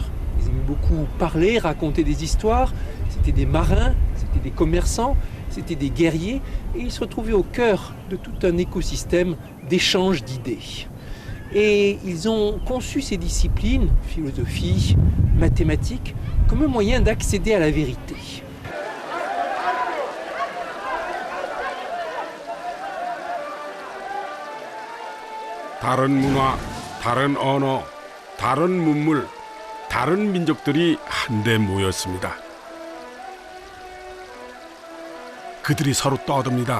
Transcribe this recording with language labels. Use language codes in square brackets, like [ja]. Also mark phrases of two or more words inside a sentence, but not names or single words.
[fr] Ils aimaient beaucoup parler, raconter des histoires. C'était des marins, c'était des commerçants, c'était des guerriers. Et ils se retrouvaient au cœur de tout un écosystème d'échanges d'idées. Et ils ont conçu ces disciplines, philosophie, mathématiques, comme un moyen d'accéder à la vérité. [ko] 다른 문화, 다른 언어, 다른 문물, 다른 민족들이 한데 모였습니다. 그들이 서로 떠듭니다.